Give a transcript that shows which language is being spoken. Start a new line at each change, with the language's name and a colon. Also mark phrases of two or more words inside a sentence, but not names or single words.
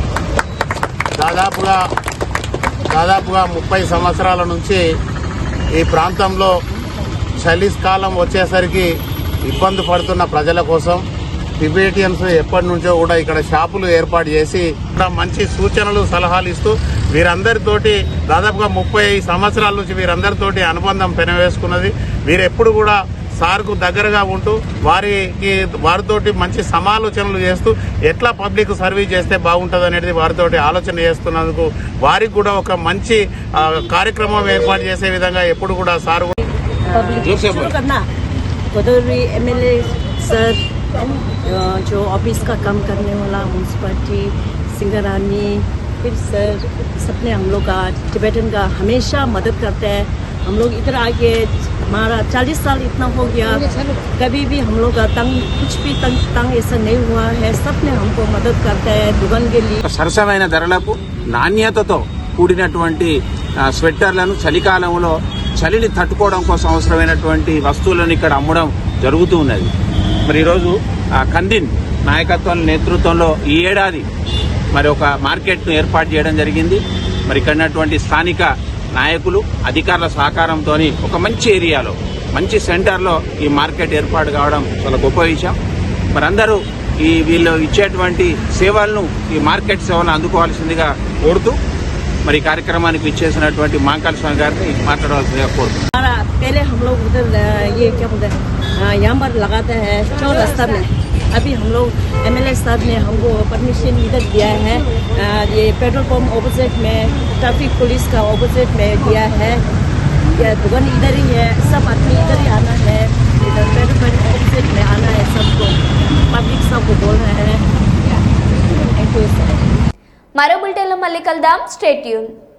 Telugu: దాదాపుగా 30 సంవత్సరాల నుంచి ఈ ప్రాంతంలో చలికాలం వచ్చేసరికి ఇబ్బంది పడుతున్న ప్రజల కోసం టిబెటియన్స్ ఎప్పటి నుంచో కూడా ఇక్కడ షాపులు ఏర్పాటు చేసి మంచి సూచనలు సలహాలు ఇస్తూ వీరందరితోటి దాదాపుగా 30 సంవత్సరాల నుంచి వీరందరితోటి అనుబంధం పెనవేసుకున్నది. వీరెప్పుడు కూడా సార్కు దగ్గరగా ఉంటూ వారితోటి మంచి సమాలోచనలు చేస్తూ ఎట్లా
English: public service
Telugu: చేస్తే బాగుంటుంది అనేది వారితోటి ఆలోచన చేస్తున్నందుకు వారికి కూడా ఒక మంచి కార్యక్రమం ఏర్పాటు చేసే విధంగా ఎప్పుడు కూడా సార్
English: MLA sir
Hindi: जो ऑफिस का काम करने वाला म्यूनसिपालिटी सिंगरानी फिर सर सबने हम लोग का टिबेटन का हमेशा मदद करते हैं. हम लोग इधर आके हमारा 40 साल इतना हो गया, कभी भी हम लोग का कुछ भी तंग ऐसा नहीं हुआ है. सबने हमको मदद करते हैं दुकान के लिए.
Telugu: సరసమైన ధరలకు నాణ్యతతో కూడినటువంటి స్వెట్టర్లను చలికాలంలో చలిని తట్టుకోవడం కోసం అవసరమైనటువంటి వస్తువులను ఇక్కడ అమ్మడం జరుగుతూ ఉన్నది. మరి ఈరోజు కందిన్ నాయకత్వం నేతృత్వంలో ఈ ఏడాది మరి ఒక మార్కెట్ను ఏర్పాటు చేయడం జరిగింది. మరి ఇక్కడ స్థానిక నాయకులు అధికారుల సహకారంతో ఒక మంచి ఏరియాలో మంచి సెంటర్లో ఈ మార్కెట్ ఏర్పాటు కావడం చాలా గొప్ప విషయం. మరి అందరూ వీళ్ళు ఇచ్చేటువంటి సేవలను ఈ మార్కెట్ సేవలను అందుకోవాల్సిందిగా కోరుతూ మరి కార్యక్రమానికి ఇచ్చేసినటువంటి మాంకాల స్వామి గారిని మాట్లాడవలసిందిగా కోరుతున్నాం.
Hindi: पहले हम लोग उधर ये क्या बोलते हैं यहाँ पर लगाते हैं चौरास्ता में. अभी हम लोग एमएलए साहब ने हमको परमिशन इधर दिया है. ये
English: petrol pump opposite
Hindi: में
English: traffic police
Hindi: का ऑपोजिट में दिया है. ये दुकान इधर ही है, सब आदमी इधर ही आना है. इधर
English: petrol pump opposite
Hindi: में आना है. सबको पब्लिक सबको बोल रहे हैं.
Telugu: మరో బులెటిన్లో మళ్ళీ కలుద్దాం.
English: stay tune.